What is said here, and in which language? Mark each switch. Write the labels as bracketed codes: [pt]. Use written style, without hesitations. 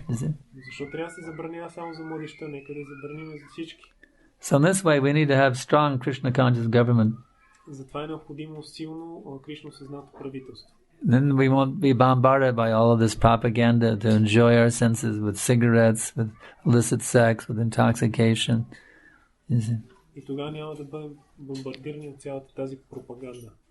[en] Is it? [bg] Защо трябва да се забранява само за младежта? Нека да забраним за всички. [en] So in this way, we need to have strong Krishna conscious government. [bg] Затова е необходимо силно Кришно съзнато правителство. [en] Then we won't be bombarded by all of this propaganda to enjoy our senses with cigarettes, with illicit sex, with intoxication. [bg] И тогава няма да бъдем бомбардирани от цялата тази пропаганда.